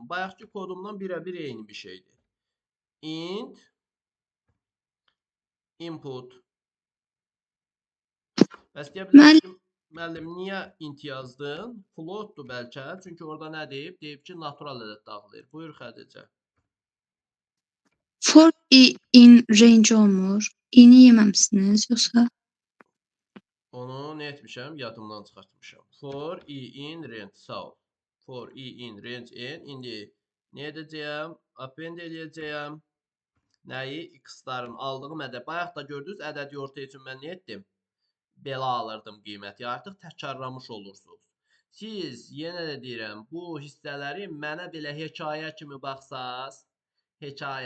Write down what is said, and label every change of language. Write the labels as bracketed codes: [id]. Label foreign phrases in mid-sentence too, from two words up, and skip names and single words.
[az] Bayaqki kodumdan birə-bir eyni bir şeydir. [en] Int input. [az] Bəs deyə bilərəm, müəllim, niyə int yazdın? Floatdur bəlkə, çünki orada nə deyib? Deyib ki, natural ədəd daxil edir. Buyur Xədicə. [en] For in range [az] olmur. İni yeməmisiniz yoxsa? Onu nə etmişəm? Yadımdan çıxartmışam. [en] For in range, [az] sağ ol. [en] For in range n. [az] İndi nə edəcəyəm? Append eləyəcəyəm. Nəyi? X-ların aldığım ədəd. Bayaq da gördünüz, ədədi ortaya üçün mən nə etdim? Belə alırdım qiyməti. Artıq təkrarlamış olursunuz. Siz yenə də deyirəm, bu hissələri mənə belə hekayə kimi baxsaz, hekayə.